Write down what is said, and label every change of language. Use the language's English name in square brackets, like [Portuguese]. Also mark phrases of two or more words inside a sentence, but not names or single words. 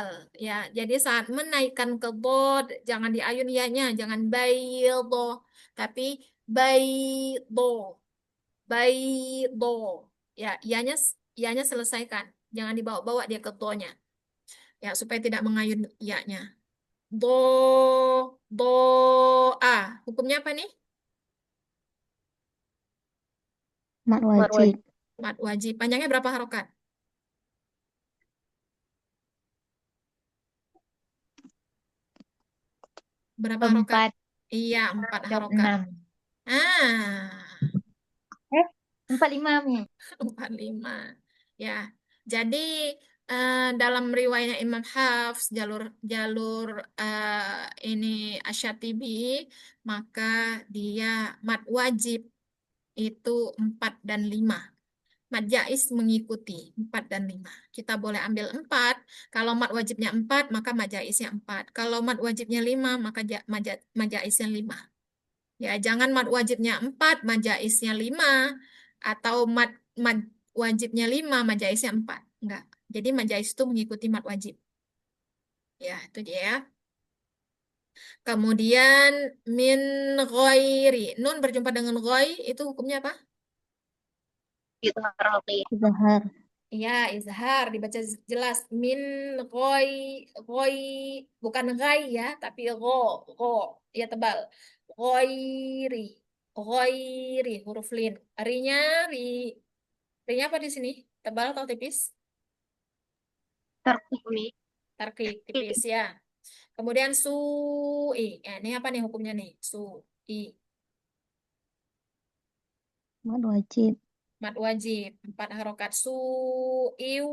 [Indonesian] Ya, jadi saat menaikkan ke dot, jangan diayun yanya, jangan baido, tapi baido, baido. Ya, yanya selesaikan. Jangan dibawa-bawa dia ke do-nya. Ya, supaya tidak mengayun ya-nya. Do, do, a. Hukumnya apa nih? Mat wajib. Mat wajib. Panjangnya berapa harokat? Berapa harokat? Empat. Iya, 4 harokat. Enam. Ah, 45, Mi. 45. Ya, jadi dalam riwayatnya Imam Hafs, jalur jalur ini Asyatibi, maka dia mat wajib itu 4 dan 5. Mat jais mengikuti 4 dan 5. Kita boleh ambil 4. Kalau mat wajibnya 4, maka mat jaisnya 4. Kalau mat wajibnya 5, maka mat jaisnya 5. Ya, jangan mat wajibnya 4, mat jaisnya 5. Atau mat wajibnya 5, mat jaisnya 4. Enggak. Jadi mat jais itu mengikuti mat wajib. Ya, itu dia ya. Kemudian [Arabic] min ghairi. [Indonesian] Nun berjumpa dengan ghoi, itu hukumnya apa? Zahar. Iya, izhar dibaca jelas min goi goi bukan gai ya, tapi go ya tebal. Goiri goiri huruf lin. Rinya ri rinya apa di sini? Tebal atau tipis? Tarkik, Mi. Tarkik tipis ya. Kemudian sui. Ini apa nih hukumnya nih? Sui. Mat wajib. Mat wajib 4 harokat iu.